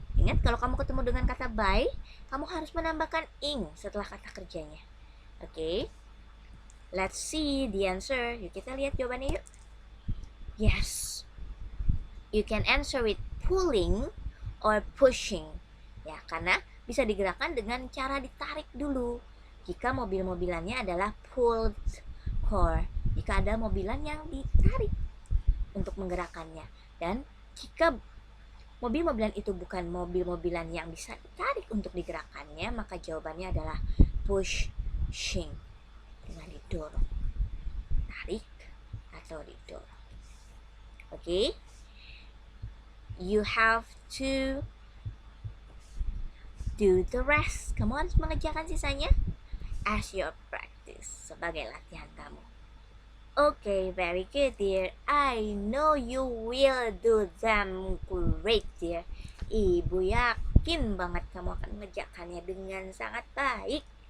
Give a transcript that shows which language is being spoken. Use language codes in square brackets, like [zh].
[id] Ingat, kalau kamu ketemu dengan kata by, kamu harus menambahkan ing setelah kata kerjanya. [en] Okay, let's see the answer. [id] Yuk kita lihat jawabannya yuk. [en] Yes, you can answer with pulling or pushing. [id] Ya, karena bisa digerakkan dengan cara ditarik dulu. Jika mobil-mobilannya adalah pulled car, jika ada mobilan yang ditarik untuk menggerakkannya. Dan jika mobil-mobilan itu bukan mobil-mobilan yang bisa ditarik untuk digerakkannya, maka jawabannya adalah pushing, dengan didorong, tarik atau didorong. [en] Okay, you have to do the rest. [id] Kamu harus mengerjakan sisanya [en] as your practice, [id] sebagai latihan kamu. [en] Okay, very good dear. I know you will do them great dear. [id] Ibu yakin banget kamu akan mengerjakannya dengan sangat baik.